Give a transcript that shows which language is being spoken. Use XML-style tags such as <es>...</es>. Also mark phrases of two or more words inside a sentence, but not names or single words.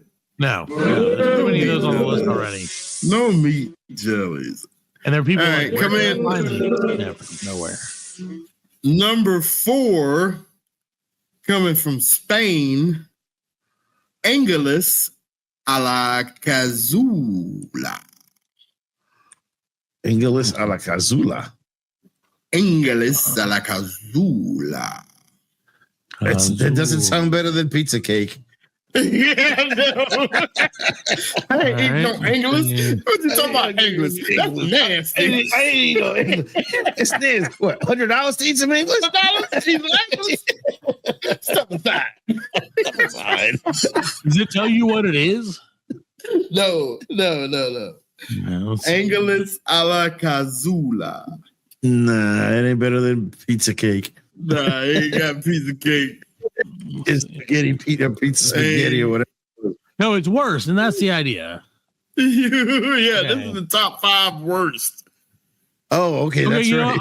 <en>No. There's too many of those on the list already. No meat jellies. And there are people come in. Nowhere. Number 4, coming from Spain, Angelus a la Cazula. Angelus a la Cazula. Angelus a la Cazula. That doesn't sound better than pizza cake. Yeah, no. I ain't eating no Angelus. What you talking about, Angelus? That's nasty. It's nasty. What, $100 to eat some English? $100 to eat some English? Step aside. Does it tell you what it is? No. Angelus a la Cazula. Nah, it ain't better than pizza cake. Nah, it ain't got pizza cake. It's spaghetti, pizza spaghetti or whatever. No, it's worse, and that's the idea. This is the top 5 worst. Oh, okay, that's right.</en>